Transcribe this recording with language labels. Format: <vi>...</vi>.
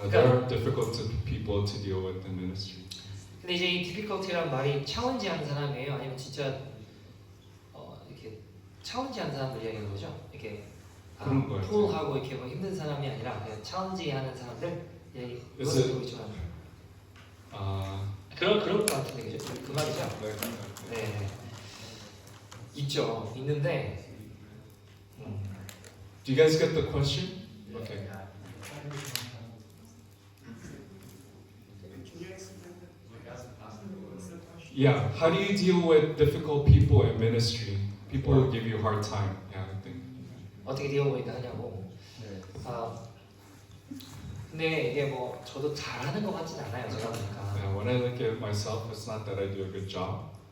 <en>There are difficult people to deal with in ministry.</en> <ko>근데 이제 이 difficulty란 말이 challenge-하는 사람이에요? 아니면 진짜 이렇게 challenge-하는 사람들 이야기하는 거죠? 이렇게 그런 거예요. pull하고 이렇게 뭐 힘든 사람이 아니라 그냥 challenge-하는 사람들 이야기.</ko> <en>Is it-</en> <ko>그것을 좋아하는. 그런 것 같은데 그죠? 그 말이죠. 네. 있죠. 있는데.</ko> <en>Do you guys get the question? Okay. Yeah. How do you deal with difficult people in ministry? People who give you a hard time. Yeah, I think.</en> <ko>어떻게 디어보이다 하냐고. 근데 이게 뭐 저도 잘하는 것 같진 않아요. 제가 보니까.</ko> <en>Yeah, when I look at myself, it's not that I do a good job.</en>